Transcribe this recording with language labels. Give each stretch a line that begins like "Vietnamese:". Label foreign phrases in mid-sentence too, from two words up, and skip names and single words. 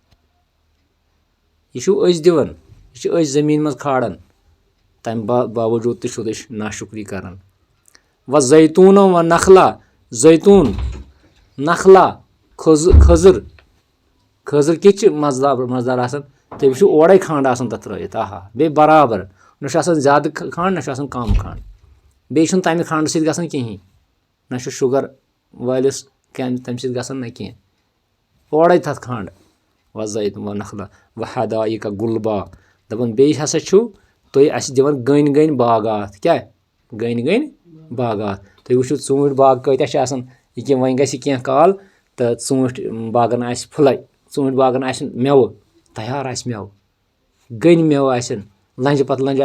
Kashmiri: یہِ چھُو أسۍ دِوان یہِ چھِ أسۍ زٔمیٖن منٛز کھالان تَمہِ باوجوٗد تہِ چھُو تُہۍ ناشُکری کران
Arabic: وَ زیتوٗنًا وَ نخلا
Kashmiri: زیتوٗن نخلا کھٔزٕر کِتھ چھِ مزٕدار آسان تُہۍ وٕچھِو اورَے کھنٛڈ آسان تَتھ ترٲیِتھ آہا بیٚیہِ برابر نہ چھُ آسان زیادٕ کھنٛڈ نہ چھُ آسان کم کھنٛڈ بیٚیہِ چھُنہٕ تَمہِ کھنٛڈٕ سۭتۍ گژھان کِہینۍ نہ چھُ شُگر وٲلِس تَمہِ سۭتۍ گژھان نہ کینٛہہ اورَے تَتھ کھنٛڈ
Arabic: وَ زیتوٗن وَ نخلا وَ حَدائقَ غُلبًا
Kashmiri: دَپان بیٚیہِ ہسا چھُو تُہۍ اَسہِ دِوان گٔنۍ باغات کیٛاہ گٔنۍ باغات تُہۍ وٕچھِو ژوٗنٛٹھۍ باغ کۭتیاہ چھِ آسان ییٚکیٛاہ وۄنۍ گژھِ کینٛہہ کال تہٕ ژوٗنٛٹھۍ باغن آسہِ پھٕلَے ژوٗنٛٹھۍ باغن آسن مٮ۪وٕ تیار آسہِ مٮ۪وٕ گٔنۍ مٮ۪وٕ آسن لنٛجہِ پتہٕ لنٛجہِ